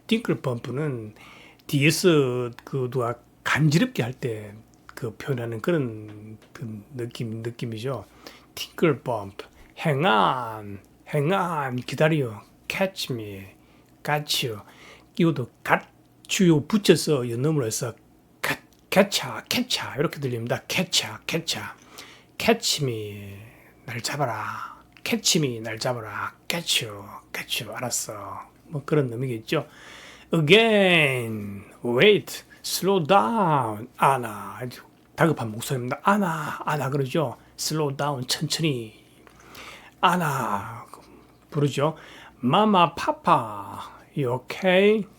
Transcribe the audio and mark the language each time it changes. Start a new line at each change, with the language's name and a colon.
Korean: 팅클펌프는 뒤에서 그 누가 간지럽게 할 때 그 표현하는 그런 그 느낌이죠.
English: 팅클펌프. Hang on, hang on.
Korean: 기다려.
English: Catch me, got you.
Korean: 이것도 got you 붙여서 연음으로 해서 catcha, catcha 이렇게 들립니다.
English: catcha, catcha. catch me,
Korean: 날 잡아라.
English: catch me, 날 잡아라. catch you, catch you.
Korean: 알았어. 뭐 그런 의미겠죠.
English: again, wait, slow down.
Korean: 아나, 다급한 목소리입니다. 아나 그러죠.
English: slow down,
Korean: 천천히. 아나 부르죠.
English: 마마, 파파, you okay?